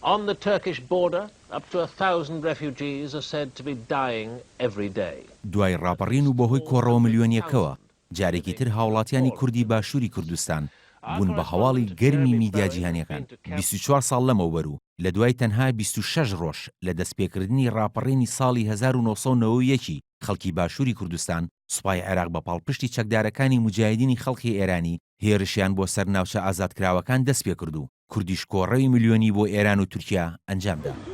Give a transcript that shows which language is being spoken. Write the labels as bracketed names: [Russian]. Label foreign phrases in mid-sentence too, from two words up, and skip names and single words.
[English] On the Turkish border, up to 1,000 refugees are said to be dying every day. [Central Kurdish] دوای ڕاپەڕین و بەهۆی کۆڕەوە ملیۆنیەکەوە جارێکی تر هاوڵاتیانی کوردی باشووری کوردستان بوون بە هەواڵی گەرمی میدیا جیهانیەکان 24 ساڵ لەمەوبەر لە دوای تەنها 26 ڕۆژ لە دەستپێکردنی ڕاپەڕینی ساڵی 1990 خەڵکی باشووری کوردستان سوپای عێراق بە پاڵپشتی چەکدارەکانی موجاهیدینی خەڵکی ئێرانی هێرشیان بۆ سەر ناوچە ئازادکراوەکان دەست پێ کرد و کوردیش کۆڕەوی ملیۆنی بۆ ئێران و تورکیا ئەنجامدا.